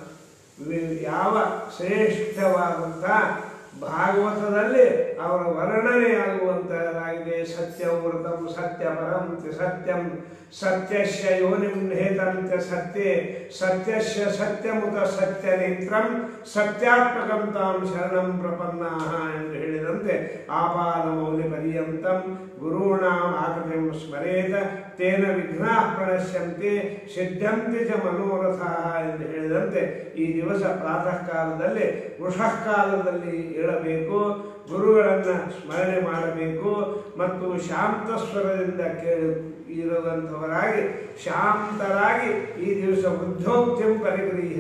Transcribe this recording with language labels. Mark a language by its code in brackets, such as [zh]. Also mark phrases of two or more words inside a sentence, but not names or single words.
[kn] ಯಾವ ಶ್ರೇಷ್ಠವಾದಂಥ ಭಾಗವತದಲ್ಲಿ ಅವರ ವರ್ಣನೆಯಾಗುವಂತಹದಾಗಿದೆ. [sa] ಸತ್ಯವೃತಂ ಸತ್ಯಪರಂ ಸತ್ಯಂ ಸತ್ಯಸ್ಯ ಯೋನಿಂ ನಿಹಿತಂತೆ ಸತ್ಯೆ ಸತ್ಯಸ್ಯ ಸತ್ಯಮುತ ಸತ್ಯನೇತ್ರಂ ಸತ್ಯಾತ್ಮಕಂ ತಾಂ ಶರಣಂ ಪ್ರಪನ್ನಾಃ [kn] ಎಂದು ಹೇಳಿದಂತೆ [sa] ಆಪಾದಮೌಲಿ ಪರ್ಯಂತಂ ಗುರುಣಾಂ ಆಕೃತಿಂ ಸ್ಮರೇತ ತೇನ ವಿಘ್ನಾಃ ಪ್ರಣಶ್ಯಂತೆ ಸಿದ್ಧಂತೆ ಚ ಮನೋರಥಾಃ [kn] ಎಂದು ಹೇಳಿದಂತೆ ಈ ದಿವಸ ಪ್ರಾತಃ ಕಾಲದಲ್ಲಿ ವೃಷಃ ಕಾಲದಲ್ಲಿ ಏಳಬೇಕು, ಗುರುಗಳನ್ನು ಸ್ಮರಣೆ ಮಾಡಬೇಕು ಮತ್ತು ಶಾಂತ ಸ್ವರದಿಂದ ಇರುವಂಥವರಾಗಿ ಶಾಂತರಾಗಿ ಈ ದಿವಸ [sa] ವೃದ್ಧೋಕ್ತಿಂ ಪರಿಗೃಹ್ಯ.